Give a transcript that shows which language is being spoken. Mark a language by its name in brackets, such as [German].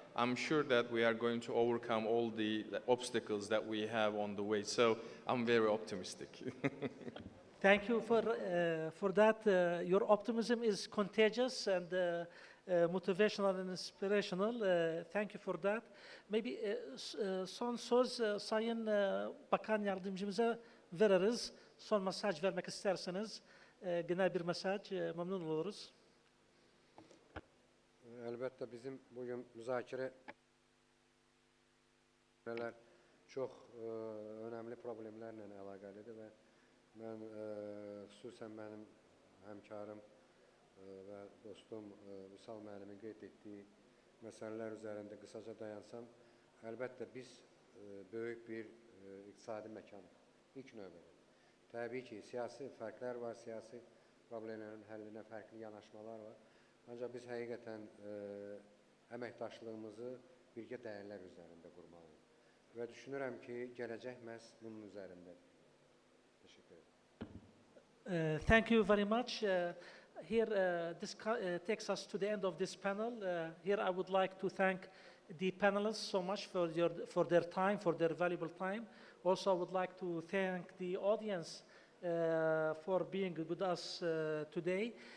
[English] I'm sure that we are going to overcome all the obstacles that we have on the way. So I'm very optimistic. Thank you for that. Your optimism is contagious and motivational and inspirational. Thank you for that. Maybe [Turkish] son söz Sayın Bakan Yardımcımıza veririz. Son mesaj vermek isterseniz genel bir mesaj memnun oluruz. [Azerbaijani] Əlbəttə bizim bugün müzakirə çox önəmli problemlərlə əlaqəlidir və mən xüsusən mənim həmkarım və dostum Vüsal müəllimin qeyd etdiyi məsələlər üzərində qısaca dayansam, əlbəttə biz böyük bir iqtisadi məkanıq ilk növbədə. Təbii ki, siyasi fərqlər var, siyasi problemlərin həllinə fərqli yanaşmalar var. Ancaq biz həqiqətən əməkdaşlığımızı birgə dəyərlər üzərində qurmalıyıq. Və düşünürəm ki, gələcək məhz bunun üzərindədir. Təşəkkür ederim. [English] Thank you very much. Here, this takes us to the end of this panel. Here I would like to thank the panelists so much for their time, for their valuable time. Also, I would like to thank the audience for being with us today.